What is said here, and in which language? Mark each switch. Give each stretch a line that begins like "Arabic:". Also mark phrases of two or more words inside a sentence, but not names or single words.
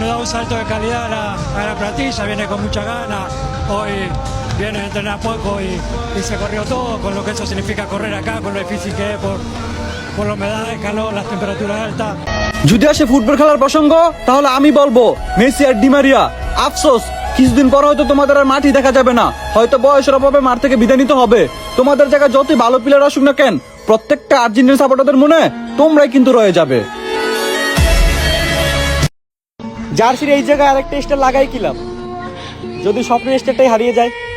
Spanish: da un salto de calidad a la plantilla, viene con mucha gana, hoy viene a entrenar poco y se corrió todo, con lo que eso significa correr acá, con lo difícil que es por la humedad, el calor, las temperaturas altas.
Bangla: যদি আসে ফুটবল খেলার প্রসঙ্গ, তাহলে আমি বলবো মেসি আর ডি মারিয়া। আফসোস, কিছুদিন পর হয়তো তোমাদের আর মাঠই দেখা যাবে না, হয়তো বয়সের অভাবে মাঠ থেকে বিদায় নিতে হবে। তোমাদের জায়গায় যতই ভালো প্লেয়ার আসুক না কেন, প্রত্যেকটা আর্জেন্টিনা সাপোর্টারদের মনে তোমরাই কিন্তু রয়ে যাবে। জার্সির এই জায়গায় আরেকটা স্টার লাগাই কিলাম, যদি স্বপ্নের স্টারটাই হারিয়ে যায়।